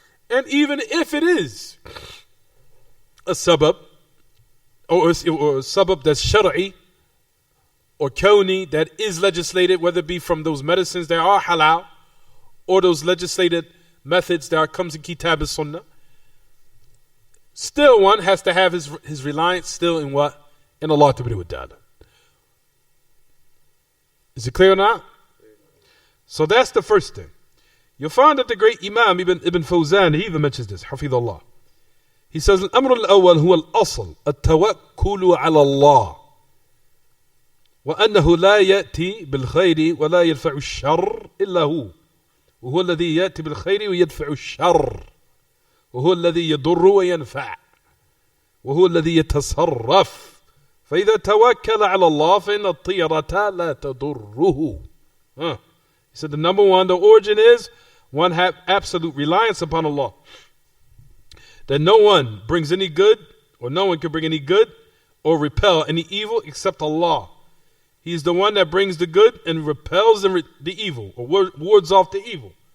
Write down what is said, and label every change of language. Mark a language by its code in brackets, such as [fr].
[en] And even if it is a sabab, or a sabab that's shara'i, or kawni, that is legislated, whether it be from those medicines that are halal, or those legislated methods that comes in Kitaab and Sunnah, still one has to have his reliance still in what? In Allah to be with Allah. Is it clear or not? So that's the first thing. You'll find that the great Imam Ibn Fawzan, he even mentions this, Hafidhullah. He says, [ar] الأمر الأول هو الأصل التوكل على الله وأنه لا يأتي بالخير ولا يدفع الشر إلا هو وهو الذي يأتي بالخير ويدفع الشر وهو الذي يضر وينفع وهو الذي يتصرف فإذا توكل على الله فإن الطيرة لا تضره. [en] He said the number one, the origin is one have absolute reliance upon Allah. That no one brings any good, or no one can bring any good, or repel any evil except Allah. He is the one that brings the good and repels the evil, or wards off the evil.